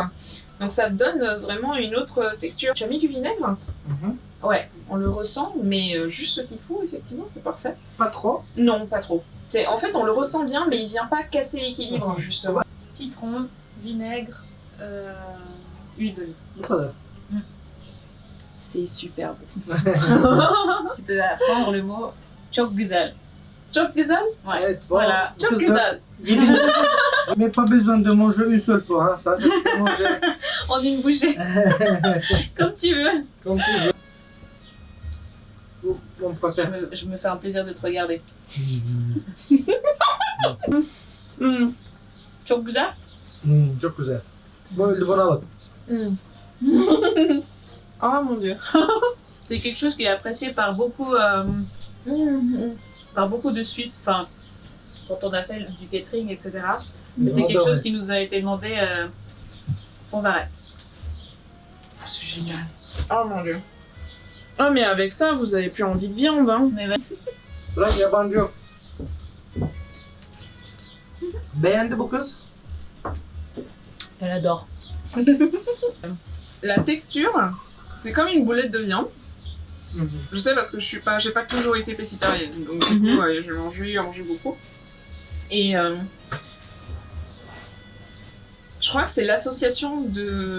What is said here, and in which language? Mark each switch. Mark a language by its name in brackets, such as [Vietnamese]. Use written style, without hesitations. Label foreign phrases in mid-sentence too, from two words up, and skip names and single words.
[French] Donc ça te donne vraiment une autre texture. Tu as mis du vinaigre? Mhm. Ouais, on le ressent, mais juste ce qu'il faut, effectivement, c'est parfait. Pas trop. Non, pas trop. En fait, on le ressent bien, mais il vient pas casser l'équilibre, justement. Citron, vinaigre, huile d'olive. [Turkish] Bu kadar. [French] C'est superbe. Tu peux apprendre le mot [Turkish] çok güzel. Çok güzel? [French] Ouais. [Turkish] Evet, [French] Voilà. [Turkish] Çok Kızlar, güzel. gidin. [French] Mais pas besoin de manger une seule fois, hein. Ça, c'est pour manger En une bouchée. Comme tu veux. comme tu veux. On préfère. Je me fais un plaisir de te regarder. [Turkish] Çok güzel. Çok güzel. Bana bak. [French] Oh mon dieu. C'est quelque chose qui est apprécié par beaucoup, de Suisses. Enfin, quand on a fait du catering, etc. C'était quelque chose qui nous a été demandé sans arrêt. C'est génial. Oh mon dieu. Oh mais avec ça, vous avez plus envie de viande, hein. Mais [Turkish] Bırak yabancı yok. Beğendi bu kız. [French] elle adore. La texture, c'est comme une boulette de viande. Je sais parce que j'ai pas toujours été pécitarienne, donc du coup, j'ai mangé beaucoup. Et je crois que c'est l'association de...